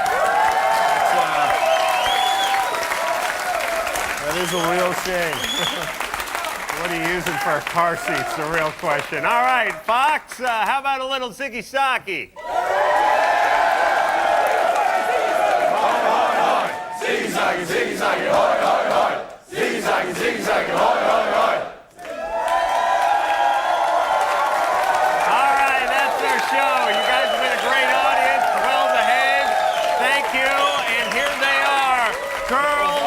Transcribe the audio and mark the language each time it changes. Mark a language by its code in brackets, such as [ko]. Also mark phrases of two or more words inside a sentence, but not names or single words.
[en] That is a real shame. What are you using for a car seat's the real question. All right, Fox, how about a little Ziggy Socky? Ziggy Socky, hoy, hoy, hoy. Ziggy Socky, hoy, hoy, hoy. All right, that's our show. You guys have been a great audience, well behaved. Thank you, and here they are.